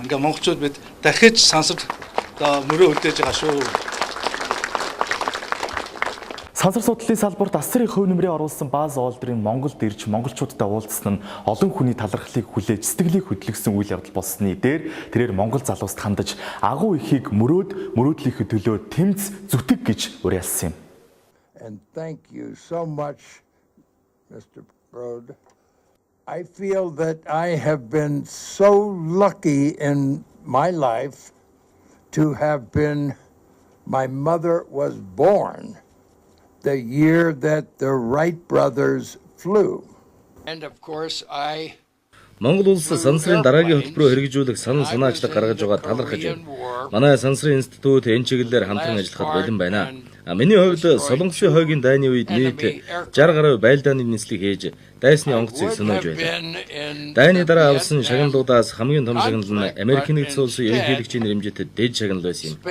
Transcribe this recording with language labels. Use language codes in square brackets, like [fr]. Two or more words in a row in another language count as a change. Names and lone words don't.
[mn] Ингээ монголчууд бид дахиж сансарт мөрөө үлдээж байгаа шүү. Сансар судлалын салбарт асрын хувь нэмрээ оруулсан Базз Олдрин Монголд ирж монголчуудтай уулзсан нь олон хүний талархлыг хүлээж сэтгэлийг хөдлөсөн үйл явдал болсны дээр тэрээр монгол залууст хандаж агуу ихийг мөрөөдлийнхээ төлөө тэмц зүтэг гэж уриалсан юм. [en] And thank you so much, Mr. Brode. I feel that I have been so lucky in my life to have been, my mother was born the year that the Wright brothers flew. And of course I [mn] Монгол улс сансрын дараагийн хөтөлбөрөөр хэрэгжүүлэх санал санаачлаг гаргаж байгаа талархаж байна. Манай сансрын институт энэ чиглэлээр хамтран ажиллахад бэлэн байна. Миний хувьд Солонгосын хойгийн дайны үед нийт 60 гаруй байлдааны нислэг хийж дайсны онгоцыг сөнөөж байлаа. Дайны дараа авсан шагналуудаас хамгийн том шагнал нь Америкийн нэгдсэн улсын ерөнхийлөгчийн нэрэмжит дэд шагнал байсан юм.